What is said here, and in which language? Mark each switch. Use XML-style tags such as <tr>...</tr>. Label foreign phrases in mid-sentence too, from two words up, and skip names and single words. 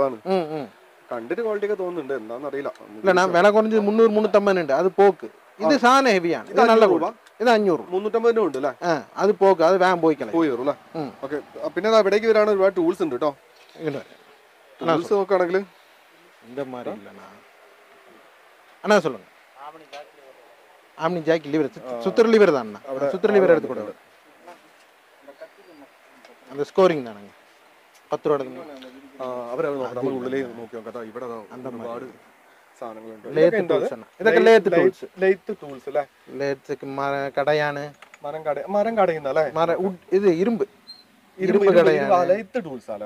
<ml>അതാണ് കണ്ടിട്ട് ക്വാളിറ്റി ഒക്കെ തോന്നുന്നുണ്ട്. എന്താണെന്ന് അറിയില്ല. വില കുറഞ്ഞ് 300 350 ഉണ്ട്. അത് പോക്ക്. ഇത് സാധനം ഹെവിയാണ്. ഇത് നല്ല രൂപ. ഇത് 500. 350 ഉണ്ട് അല്ലേ? അത് പോക്ക്. അത് വേഗം പോയിക്കളെ. പോയി വരും അല്ലേ? ഓക്കെ. പിന്നെ ഇവിടേക്ക് വരാണ് ഒരുപാട് ടൂൾസ് ഉണ്ട് കേട്ടോ. ടൂൾസ് നോക്കുകയാണെങ്കിൽ</ml> <ta>அண்ணா சொல்லுங்க. ஆம்னி ஜாக்கி லிவர் சுத்தர் லிவர் தான் அண்ணா. சுத்தர் லிவர் எடுத்து கொடுங்க. அந்த ஸ்கோரிங் தானங்க.</ta> <ml>10 രൂപ എടുക്കുന്നു. അവരത് നോക്കാം. നമ്മൾ ഉള്ളിലേ നോക്കി നോക്കാം. ഇവിടെ ഒരുപാട് സാധനങ്ങളുണ്ട്. ഇതൊക്കെ</ml> <en>lathe tools. lathe tools</en> <ml>അല്ലേ? ലേത്ത് കടയാണ്. മരം കടയുന്ന അല്ലേ? ഇത് ഇരുമ്പ് കടയാണ്.</ml> <en>lathe tools</en> <ml>അല്ലേ?</ml>